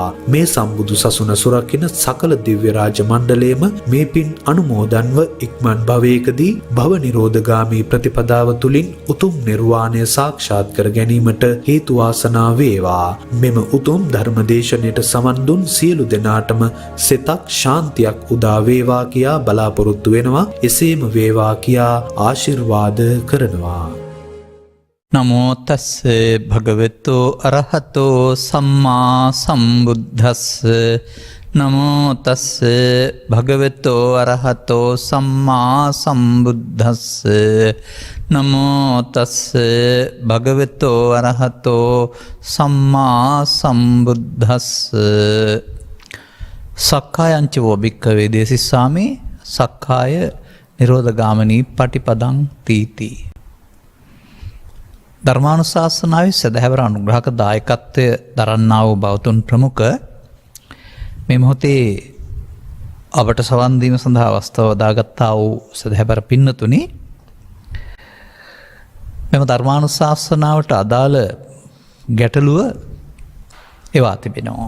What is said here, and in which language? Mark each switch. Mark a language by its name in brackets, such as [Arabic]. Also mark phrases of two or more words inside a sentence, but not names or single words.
[Sinhala] මේ සම්බුදු සසුන සුරකින්න සකල දිව්‍ය රාජ මණ්ඩලයේම මේ පින් අනුමෝදන්ව ඉක්මන් භවයකදී භව නිරෝධගාමී ප්‍රතිපදාව තුලින් උතුම් නිර්වාණය සාක්ෂාත් කර ගැනීමට හේතු වාසනා වේවා. මෙම උතුම් ධර්මදේශනයට සමන් දුන් සියලු දෙනාටම සිතක් ශාන්තියක් උදා වේවා කියා බලාපොරොත්තු වෙනවා. එසේම වේවා කියා ආශිර්වාද කරනවා. [Pali] නමෝ තස්ස භගවතු අරහතෝ සම්මා සම්බුද්දස්ස. නමෝ තස්ස භගවතු අරහතෝ සම්මා සම්බුද්දස්ස. නමෝ තස්ස භගවතු අරහතෝ සම්මා සම්බුද්දස්ස. සක්කායංච වෝ භික්ඛවේ දේසිස්සාමි සක්කාය නිරෝධගාමිනී පටිපදං තීති. [Sinhala] ධර්මානුශාසනාවේ සදහැවර අනුග්‍රහක දායකත්වය දරන්නා වූ බෞතුන් ප්‍රමුඛ මේ මොහොතේ අපට සවන් දීම සඳහා අවස්ථාව දාගත්තා වූ සදහැවර පින්නතුනි, මෙම ධර්මානුශාසනාවට අදාළ ගැටලුව එවා තිබෙනවා.